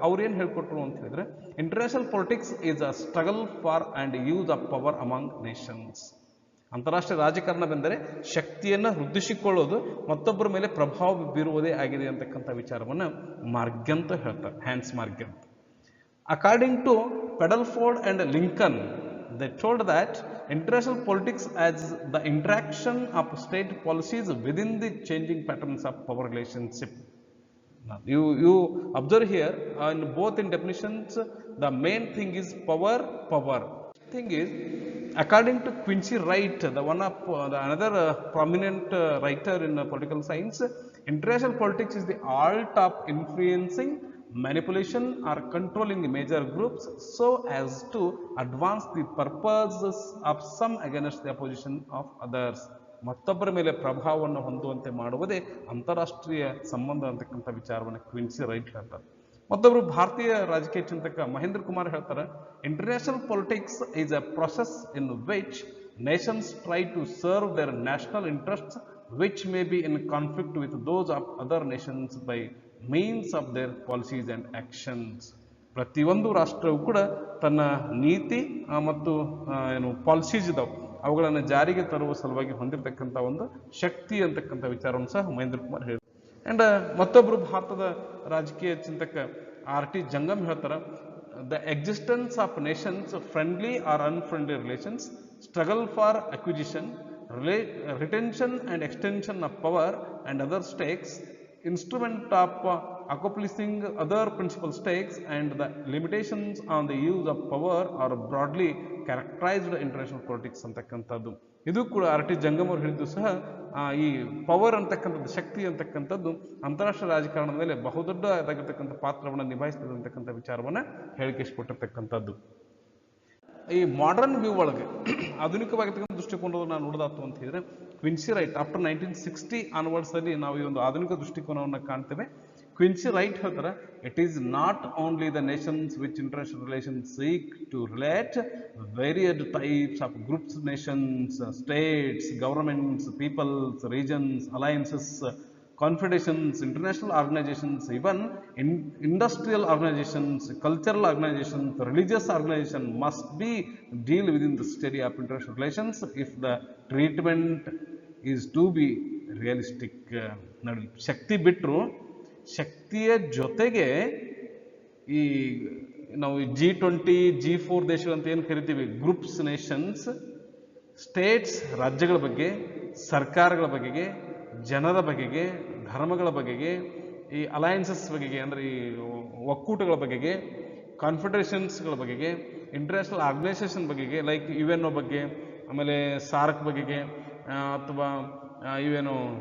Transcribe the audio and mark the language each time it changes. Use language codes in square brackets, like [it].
[kn] ಅವ್ರು ಏನು ಹೇಳ್ಕೊಟ್ರು ಅಂತ ಹೇಳಿದ್ರೆ, [en] International politics is a struggle for and use of power among nations. [kn] ಅಂತಾರಾಷ್ಟ್ರೀಯ ರಾಜಕಾರಣವೆಂದರೆ ಶಕ್ತಿಯನ್ನು ವೃದ್ಧಿಸಿಕೊಳ್ಳೋದು, ಮತ್ತೊಬ್ಬರ ಮೇಲೆ ಪ್ರಭಾವ ಬೀರುವುದೇ ಆಗಿದೆ ಅಂತಕ್ಕಂಥ ವಿಚಾರವನ್ನು ಮಾರ್ಗ್ಯಂತ ಹೇಳ್ತಾರೆ, Hans ಮಾರ್ಗ್ಯಂತ. [en] According to Padelford and Lincoln, they told that international politics as the interaction of state policies within the changing patterns of power relationship. Now, you observe here in both in definitions, the main thing is power. Thing is, according to Quincy Wright, the one of the another prominent writer in political science, international politics is the art of influencing, manipulation or controlling the major groups so as to advance the purposes of some against the opposition of others. [kn] ಮತ್ತೊಬ್ಬರ ಮೇಲೆ ಪ್ರಭಾವವನ್ನು ಹೊಂದುವಂತೆ ಮಾಡುವುದೇ ಅಂತಾರಾಷ್ಟ್ರೀಯ ಸಂಬಂಧ ಅಂತಕ್ಕಂಥ ವಿಚಾರವನ್ನು Quincy right ಹೇಳ್ತಾರೆ. ಮತ್ತೊಬ್ಬರು ಭಾರತೀಯ ರಾಜಕೀಯ ಚಿಂತಕ ಮಹೇಂದ್ರ ಕುಮಾರ್ ಹೇಳ್ತಾರೆ, [en] International politics is a process in which nations try to serve their national interests which may be in conflict with those of other nations by means of their policies and actions. [kn] ಪ್ರತಿಯೊಂದು ರಾಷ್ಟ್ರವು ಕೂಡ ತನ್ನ ನೀತಿ ಮತ್ತು ಏನು policies ಇದಾವೆ ಅವುಗಳನ್ನು ಜಾರಿಗೆ ತರುವ ಸಲುವಾಗಿ ಹೊಂದಿರತಕ್ಕಂಥ ಒಂದು ಶಕ್ತಿ ಅಂತಕ್ಕಂಥ ವಿಚಾರವನ್ನು ಸಹ ಮಹೇಂದ್ರ ಕುಮಾರ್ ಹೇಳಿದರು. [en] and [kn] ಮತ್ತೊಬ್ಬರು ಭಾರತದ ರಾಜಕೀಯ ಚಿಂತಕ ಆರ್ ಟಿ ಜಂಗಮ್ ಹೇಳ್ತಾರೆ, [en] the existence of nations friendly or unfriendly relations, struggle for acquisition, retention and extension of power and other stakes, instrument of accomplishing other principal stakes and the limitations on the use of power are broadly characterized international politics ಅಂತಕ್ಕಂಥದ್ದು. [kn] ಇದು ಕೂಡ R T Jangam ಅವರು ಹೇಳಿದ್ದು ಸಹ ಈ power ಅಂತಕ್ಕಂಥದ್ದು, ಶಕ್ತಿ ಅಂತಕ್ಕಂಥದ್ದು ಅಂತಾರಾಷ್ಟ್ರೀಯ ರಾಜಕಾರಣದ ಮೇಲೆ ಬಹುದೊಡ್ಡದಾಗಿರ್ತಕ್ಕಂಥ ಪಾತ್ರವನ್ನು ನಿಭಾಯಿಸ್ತದೆ ಅಂತಕ್ಕಂಥ ವಿಚಾರವನ್ನು ಹೇಳಿಕೆಸಿಕೊಟ್ಟಿರ್ತಕ್ಕಂಥದ್ದು. ಈ ಮಾಡರ್ನ್ ವ್ಯೂ ಒಳಗೆ ಆಧುನಿಕವಾಗಿರ್ತಕ್ಕಂಥ ದೃಷ್ಟಿಕೋನವನ್ನು ನಾವು ನೋಡೋದಾತು ಅಂತ ಹೇಳಿದ್ರೆ, ಕ್ವಿನ್ಸಿ ರೈಟ್ [en] after 1960 onwards [kn] ಅಲ್ಲಿ ನಾವು ಈ ಒಂದು ಆಧುನಿಕ ದೃಷ್ಟಿಕೋನವನ್ನು ಕಾಣ್ತೇವೆ. [en] Quincy Wright ಹೇಳ್ತಾರೆ, it is not only the nations which international relations seek to relate varied types of groups, nations, states, governments, peoples, regions, alliances, confederations, international organizations, even industrial organizations, cultural organizations, religious organizations must be deal within the study of international relations if the treatment is to be realistic. [kn] ನೋಡಿ, ಶಕ್ತಿ ಬಿಟ್ಟರು ಶಕ್ತಿಯ ಜೊತೆಗೆ ಈ ನಾವು G20, G4 ದೇಶಗಳು ಅಂತ ಏನು ಕರಿತೀವಿ, ಗ್ರೂಪ್ಸ್, ನೇಷನ್ಸ್, ಸ್ಟೇಟ್ಸ್, ರಾಜ್ಯಗಳ ಬಗ್ಗೆ, ಸರ್ಕಾರಗಳ ಬಗೆಗೆ, ಜನರ ಬಗೆಗೆ, ಧರ್ಮಗಳ ಬಗೆಗೆ, ಈ ಅಲಯನ್ಸಸ್ ಬಗೆಗೆ ಅಂದರೆ ಈ ಒಕ್ಕೂಟಗಳ ಬಗೆಗೆ, ಕಾನ್ಫೆಡರೇಷನ್ಸ್ಗಳ ಬಗೆಗೆ, ಇಂಟರ್ನ್ಯಾಷನಲ್ ಆರ್ಗನೈಸೇಷನ್ ಬಗೆಗೆ ಲೈಕ್ UN ಬಗ್ಗೆ, ಆಮೇಲೆ ಸಾರ್ಕ್ ಬಗೆಗೆ, ಅಥವಾ ಇವೇನು